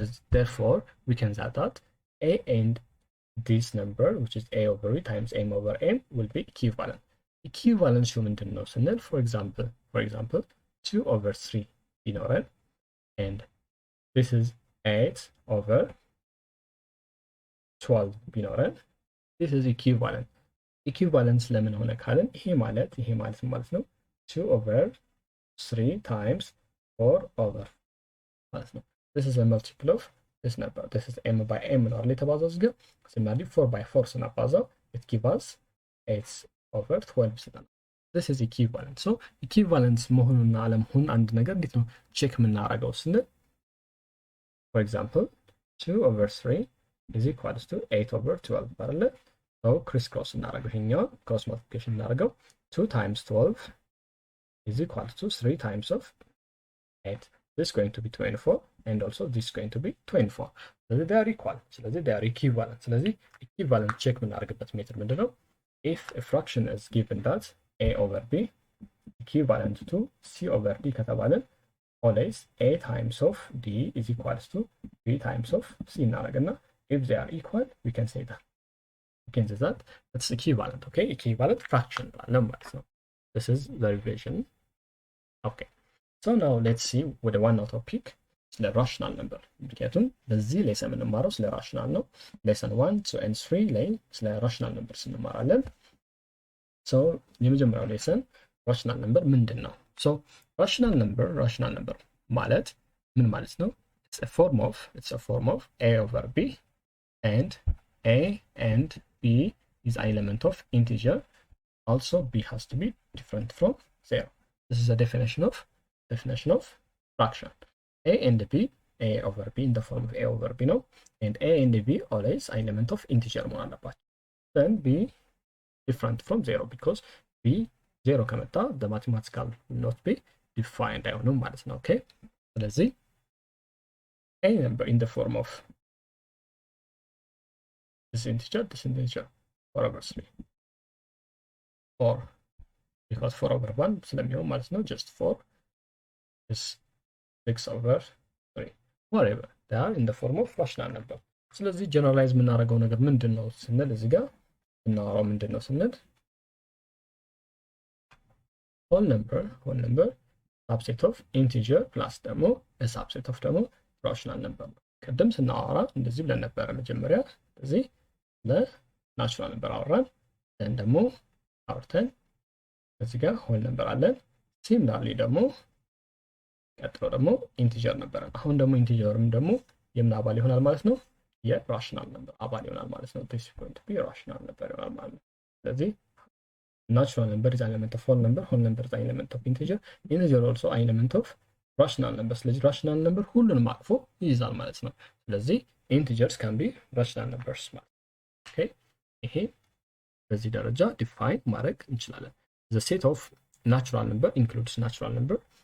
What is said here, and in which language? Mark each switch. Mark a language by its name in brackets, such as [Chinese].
[English] Therefore, we can say that a and this number, which is a over b times m over m, will be equivalent. Equivalence [Amharic] ምንድን ነው ስንል [English] for example 2 over 3 ቢኖረን and this is 8 over 12 ቢኖረን this is equivalent. [Amharic] Equivalence ለምን ሆነ ካልን ይሄ ማለት ማለት ነው [English] 2 over 3 times 4 over [Amharic] ማለት ነው. [English] This is a multiple of this number. This is m by m [Amharic] ነው የተባዛው እዚህ ጋር [English] similarly 4 by 4 ስናባዛው it gives us 8 over 12 ይሰጣል. This is equivalent. So equivalence [Amharic] መሆኑና አለመሆኑን አንድ ነገር እንዴት ነው ቼክ የምናደርገው ስንል [English] for example 2 over 3 is equals to 8 over 12 አይደለ? So crisscross [Amharic] እናደርገው ይሄኛው [English] cross multiplication እናደርገው 2 times 12 is equals to 3 times of 8. This is going to be 24 and also this is going to be 24. So they are equal. ስለዚህ they are equivalent. [Amharic] ስለዚህ equivalent check የምናደርግበት ሜትድ ምንድነው? [English] If a fraction is given that a over b equivalent to c over d ከተባለን always a times of d is equals to b times of c እናደርግና if they are equal we can say that it's equivalent. Okay, equivalent fraction [Amharic] እንላለን ማለት ነው. [English] This is the revision. Okay, so now let's see with the one topic ስለ rational number. [Amharic] ምክንያቱም በዚህ ሌሰን የምንማረው ስለ rational ነው. lesson 1 2 and 3 ላይ ስለ [English] rational numbers [Amharic] እንማራለን. so የመጀመሪያው ሌሰን rational number ምንድን ነው? so rational number ማለት ምን ማለት ነው? [English] it's a form of a over b and a and b is an element of integer. Also b has to be different from 0. This is a definition of fraction. A and b, a over b in the form of a over b ነው and a and b always an element of integer [Amharic] መሆን አለባቸው. [English] then b different from 0 because b 0 ከመጣ the mathematical will not be defined [Amharic] አይሆንም ማለት ነው. [English] okay, ስለዚህ a number in the form of this integer 4 over 3 or because 4 over 1 ስለሚሆን ማለት ነው just 4 is 6 over 3 whatever they are in the form of rational number. [Amharic] ስለዚህ ጀነራላይዝ የምናደርገው ነገር ምንድነው ስንል [English] እዚህ ጋር እናወራው ምንድነው ስንል whole number subset of integer plus ደግሞ a subset of ደግሞ rational number. [Amharic] ቀደም ስናወራ እንደዚህ ብለን ነበር መጀመሪያ ስለዚህ ለናቹራል ነበር አወራን then ደግሞ አውርተን እዚህ ጋር whole number አለን similarly ደግሞ ቀጥሎ ደግሞ ኢንቲጀር ነበር። አሁን ደግሞ ኢንቲጀርም ደግሞ የምን አባል ይሆናል ማለት ነው? የራሽናል ነበር አባል ይሆናል ማለት ነው። [English] this is going to be rational ነበር ይሆናል ማለት ነው። ስለዚህ natural number is an element of whole number is an element of integer also an element of rational number. [Amharic] ስለዚህ rational number ሁሉንም አቅፎ ይይዛል ማለት ነው። ስለዚህ [English] integers can be rational numbers [Amharic] ማለት ነው። okay ይሄ በዚህ ደረጃ ዲፋይን ማድረግ እንችላለን። [English] the set of natural number includes natural number.